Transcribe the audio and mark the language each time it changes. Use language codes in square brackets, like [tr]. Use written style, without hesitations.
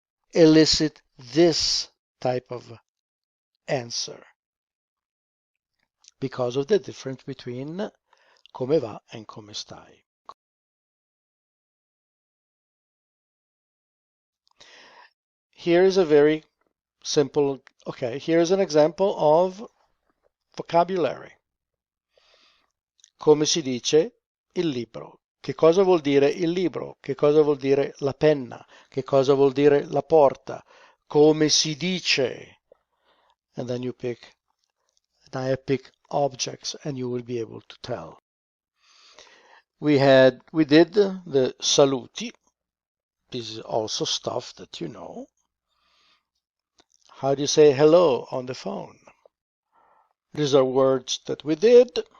[en] elicit this type of answer because of the difference between come va and come stai. Here is a very simple, okay, here's an example of vocabulary. [it] Come si dice il libro? Che cosa vuol dire il libro? Che cosa vuol dire la penna? Che cosa vuol dire la porta? Come si dice? [en] And then you pick, and I pick objects and you will be able to tell. We did the saluti. This is also stuff that you know. How do you say hello on the phone? These are words that we did.